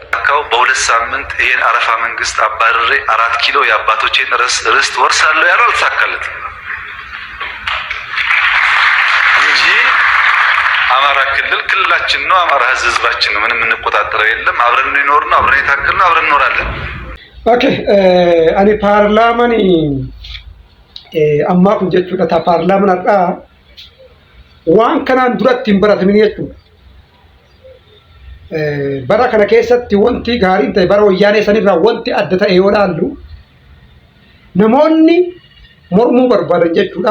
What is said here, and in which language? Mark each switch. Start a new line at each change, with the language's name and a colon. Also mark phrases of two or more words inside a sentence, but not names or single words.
Amharic: በ2 ሳምንት ይሄን አረፋ መንግስት አባረሬ 4 ኪሎ የአባቶቼን ርስት ወርሳለሁ ያለው አልተሳካለትም እንጂ አማራ ክልላችን ነው። አማራ ህዝባችን ነው። ምንም እንቆጣጠረው የለም። አብረን ነው ይኖርና አብረን የታከልነው አብረን እንኖራለን።
Oromo: okee ani paarlaamaani amma kun jechuudha ta paarlaamaan har'aa waan kanaan duratti hin baratamin jechuudha. Bara kana keessatti wanti gaariin ta'e bara wayyaanee sanirraa wanti adda ta'e yoo ilaallu namoonni mormuu barbaadan jechuudha.